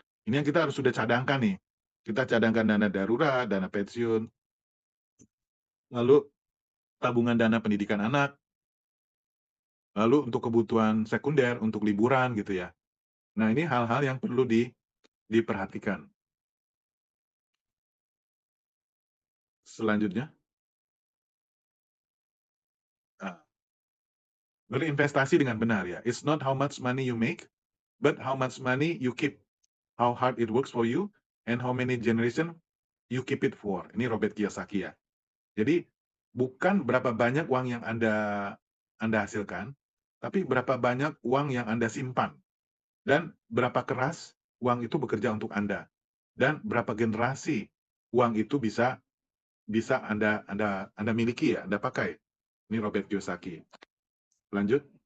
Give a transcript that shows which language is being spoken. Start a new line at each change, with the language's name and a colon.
Indonesian: Ini yang kita harus sudah cadangkan nih. Kita cadangkan dana darurat, dana pensiun, lalu tabungan dana pendidikan anak, lalu untuk kebutuhan sekunder, untuk liburan gitu ya. Nah, ini hal-hal yang perlu diperhatikan. Selanjutnya, ah, berinvestasi dengan benar ya.
English: It's not how much money you make, but how much money you keep. How hard it works for you, and how many generation you keep it for.
Indonesian: Ini Robert Kiyosaki ya. Jadi, bukan berapa banyak uang yang Anda hasilkan, tapi berapa banyak uang yang Anda simpan. Dan berapa keras uang itu bekerja untuk Anda. Dan berapa generasi uang itu bisa Anda miliki ya, Anda pakai. Ini Robert Kiyosaki. Lanjut.